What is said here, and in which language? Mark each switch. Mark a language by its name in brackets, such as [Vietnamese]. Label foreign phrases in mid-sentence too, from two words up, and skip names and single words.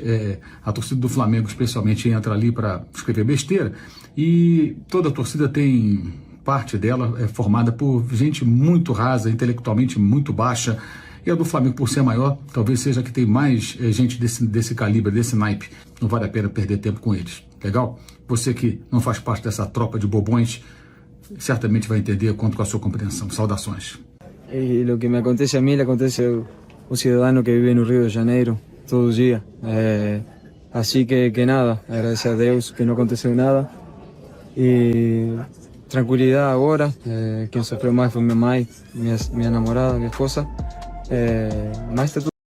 [Portuguese] A torcida do Flamengo, especialmente, entra ali para escrever besteira, e toda a torcida tem parte dela formada por gente muito rasa, intelectualmente muito baixa, e a do Flamengo, por ser maior, talvez seja a que tem mais gente desse calibre, desse naipe. Não vale a pena perder tempo com eles. Legal? Você que não faz parte dessa tropa de bobões, certamente vai entender, conto com a sua compreensão. Saudações. [Spanish] Y lo que me acontece a mí le acontece a un ciudadano que vive en Río de Janeiro todo el día. Así que nada, [Portuguese] agradecer a Deus que no aconteceu nada. [Spanish] Y tranquilidad ahora. Quien sufrió más fue mi mamá, mi enamorada, mi esposa. [Portuguese] Mas está tudo